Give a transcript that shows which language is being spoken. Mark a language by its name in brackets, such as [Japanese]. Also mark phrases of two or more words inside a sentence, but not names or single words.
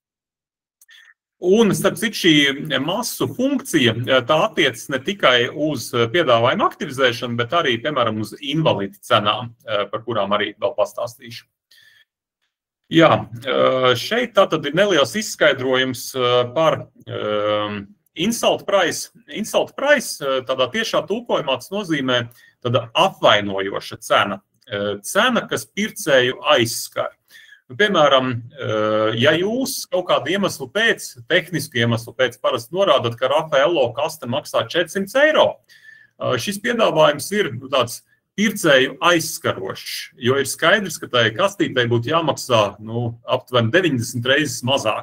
[Latvian] Un, starp citu, šī masu funkcija, tā attiecas ne tikai uz piedāvājumu aktivizēšanu, bet arī, piemēram, uz invalīdu cenām, par kurām arī vēl pastāstīšu. Jā, šeit tātad ir neliels izskaidrojums par [English] insult price. Insult price, [Latvian] tādā tiešā tulkojumā tas nozīmē tāda apvainojoša cena. Cena, kas pircēju aizskar. Piemēram, ja jūs kaut kādu iemeslu pēc, tehnisku iemeslu pēc parasti norādat, ka Rafaelo kaste maksā 400 eiro, šis piedāvājums ir tāds pircēju aizskarošs, jo ir skaidrs, ka tai kastītei būtu jāmaksā aptuveni 90 reizes mazāk.